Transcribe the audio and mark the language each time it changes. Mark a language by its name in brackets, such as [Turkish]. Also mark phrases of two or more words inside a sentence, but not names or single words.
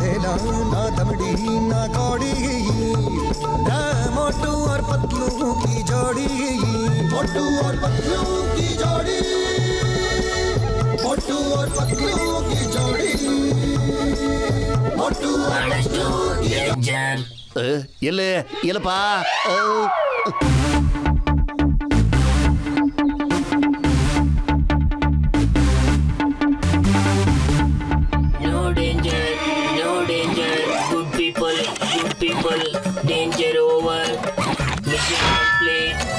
[Hindi] ना दमड़ी ना कौड़ी, मोटू और पतलू की जोड़ी, मोटू और पतलू की जोड़ी, मोटू और पतलू की जोड़ी, मोटू और [Kannada] ಬಹಳಷ್ಟು ಡೇಂಜರ್. ಎಲ್ಲೇ ಎಲ್ಲಪ್ಪ [English] No danger, no danger. Good people, danger over. Mission complete.